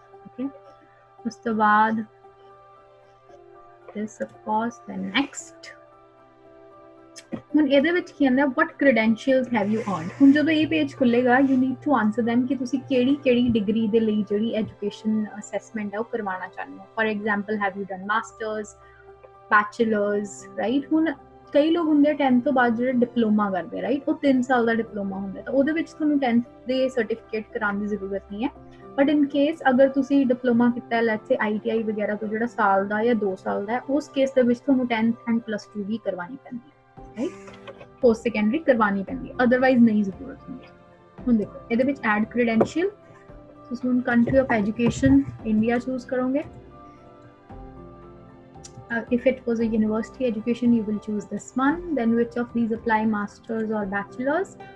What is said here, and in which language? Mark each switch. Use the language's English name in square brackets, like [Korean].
[English] Okay, [Punjabi] ਉਸ ਤੋਂ ਬਾਅਦ [English] this of course, then next। [Punjabi] ਹੁਣ ਇਹਦੇ ਵਿੱਚ ਕੀ ਆਂਦਾ, [English] what credentials have you earned? [Punjabi] ਹੁਣ ਜਦੋਂ ਇਹ page ਖੁੱਲੇਗਾ [English] you need to answer them [Punjabi] ਕਿ ਤੁਸੀਂ ਕਿਹੜੀ ਡਿਗਰੀ ਦੇ ਲਈ ਜਿਹੜੀ ਐਜੂਕੇਸ਼ਨ ਅਸੈਸਮੈਂਟ ਹੈ ਉਹ ਕਰਵਾਉਣਾ ਚਾਹੁੰਦੇ ਹੋ। [English] For example have you done masters, bachelors, right? [Punjabi] ਹੁਣ ਕਈ ਲੋਕ ਹੁੰਦੇ ਆ 10th ਤੋਂ ਬਾਅਦ ਜਿਹੜੇ ਡਿਪਲੋਮਾ ਕਰਦੇ, ਰਾਈਟ? ਉਹ 3 ਸਾਲ ਦਾ ਡਿਪਲੋਮਾ ਹੁੰਦਾ, ਤਾਂ ਉਹਦੇ ਵਿੱਚ ਤੁਹਾਨੂੰ 10th ਦੇ ਸਰਟੀਫਿਕੇਟ ਕਰਾਉਣ ਦੀ ਜ਼ਰੂਰਤ ਨਹੀਂ ਹੈ। [English] but in case [Punjabi] ਅਗਰ ਤੁਸੀਂ ਡਿਪਲੋਮਾ ਕੀਤਾ ਹੈ, [English] let's say [Punjabi] ITI ਵਗੈਰਾ ਤੋਂ, ਜਿਹੜਾ ਸਾਲ ਦਾ ਜਾਂ 2 ਸਾਲ ਦਾ ਹੈ, ਉਸ ਕੇਸ ਦੇ ਵਿੱਚ ਤੁਹਾਨੂੰ 10th ਐਂਡ +2 ਵੀ ਕਰਵਾਉਣੀ ਪੈਂਦੀ ਹੈ, ਰਾਈਟ? ਪੋਸਟ ਸੈਕੰਡਰੀ ਕਰਵਾਉਣੀ ਪੈਂਦੀ ਹੈ, ਅਦਰਵਾਈਜ਼ ਨਹੀਂ ਜ਼ਰੂਰਤ ਹੁੰਦੀ। ਹੁਣ ਦੇਖੋ ਇਹਦੇ ਵਿੱਚ ਐਡ ਕ੍ਰੈਡੈਂਸ਼ੀਅਲ, ਤੁਸੀਂ ਹੁਣ country of education India choose ਕਰੋਗੇ। [English] If it was a university education, you will choose this one. Then which of these apply, masters or bachelors?